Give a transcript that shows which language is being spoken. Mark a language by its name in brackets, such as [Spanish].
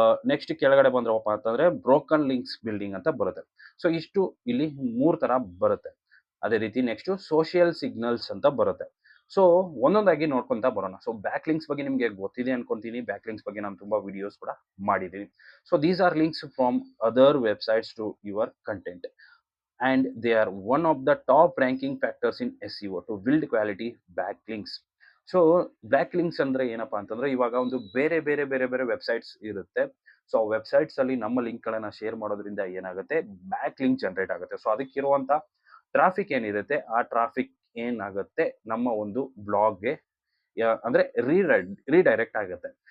[Kannada] Next ಕೆಳಗಡೆ ಬಂದ್ರಪ್ಪ ಅಂತಂದ್ರೆ broken links building ಅಂತ ಬರುತ್ತೆ. ಸೊ ಇಷ್ಟು ಇಲ್ಲಿ 3 ತರ ಬರುತ್ತೆ. ಅದೇ ರೀತಿ ನೆಕ್ಸ್ಟ್ ಸೋಷಿಯಲ್ ಸಿಗ್ನಲ್ಸ್ ಅಂತ ಬರುತ್ತೆ. ಸೊ ಒಂದೊಂದಾಗಿ ನೋಡ್ಕೊಂತ ಬರೋಣ. ಸೊ ಬ್ಯಾಕ್ ಲಿಂಕ್ಸ್ ಬಗ್ಗೆ ನಿಮಗೆ ಗೊತ್ತಿದೆ ಅನ್ಕೊಂತೀನಿ. ಬ್ಯಾಕ್ ಲಿಂಕ್ಸ್ ಬಗ್ಗೆ ನಾನು ತುಂಬಾ ವಿಡಿಯೋಸ್ ಕೂಡ ಮಾಡಿದ್ದೀನಿ. [English] So these are links from other websites to your content and they are one of the top ranking factors in SEO to build quality backlinks. [Kannada] So back links ಅಂದ್ರೆ ಏನಪ್ಪಾ ಅಂತಂದ್ರೆ ಇವಾಗ ಒಂದು ಬೇರೆ ಬೇರೆ ಬೇರೆ ಬೇರೆ ವೆಬ್ಸೈಟ್ಸ್ ಇರುತ್ತೆ. ಸೊ ವೆಬ್ಸೈಟ್ಸ್ ಅಲ್ಲಿ ನಮ್ಮ ಲಿಂಕ್ ಗಳನ್ನ ಶೇರ್ ಮಾಡೋದ್ರಿಂದ ಏನಾಗುತ್ತೆ, ಬ್ಯಾಕ್ ಲಿಂಕ್ ಜನರೇಟ್ ಆಗುತ್ತೆ. ಸೊ ಅದಕ್ಕಿರುವಂತ ಟ್ರಾಫಿಕ್ ಏನಿರುತ್ತೆ ಆ ಟ್ರಾಫಿಕ್ ಏನಾಗುತ್ತೆ ನಮ್ಮ ಒಂದು ಬ್ಲಾಗ್ಗೆ ಅಂದ್ರೆ ರೀಡೈರೆಕ್ಟ್ ಆಗುತ್ತೆ.